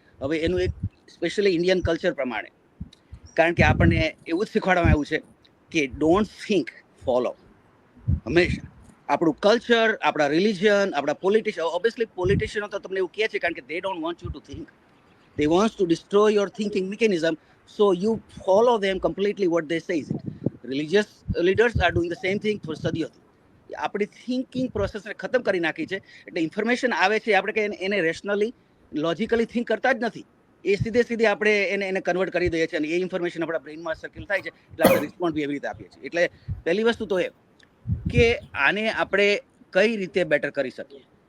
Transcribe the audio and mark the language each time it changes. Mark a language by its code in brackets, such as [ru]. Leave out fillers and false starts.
[gu] હવે એનું એક સ્પેશિયલી ઇન્ડિયન કલ્ચર પ્રમાણે કારણ કે આપણને એવું જ શીખવાડવામાં આવ્યું છે કે [en] Don't think follow. [gu] હંમેશા આપણું કલ્ચર, આપણા રિલિજન, આપણા પોલિટિશિયન, ઓબ્વિયસલી પોલિટિશિયનો તો તમને એવું કહે છે કારણ કે [en] they don't want you to think. They want to destroy your thinking mechanism, so you follow them completely what they say. Religious leaders are doing the same thing for [gu] સદીઓથી. આપણી thinking પ્રોસેસને ખતમ કરી નાખી છે. એટલે ઇન્ફોર્મેશન આવે છે આપણે કે એને રેશનલી લોજિકલી થિંક કરતા જ નથી. એ સીધે આપણે એને કન્વર્ટ કરી દઈએ છીએ અને એ ઇન્ફોર્મેશન આપણા બ્રેઇનમાં સર્ક્યુલ થાય છે એટલે આપણે રિસ્પોન્ડ બી એવી રીતે આપીએ છીએ. એટલે પહેલી વસ્તુ તો એ કે આને આપણે કઈ રીતે બેટર કરી શકીએ.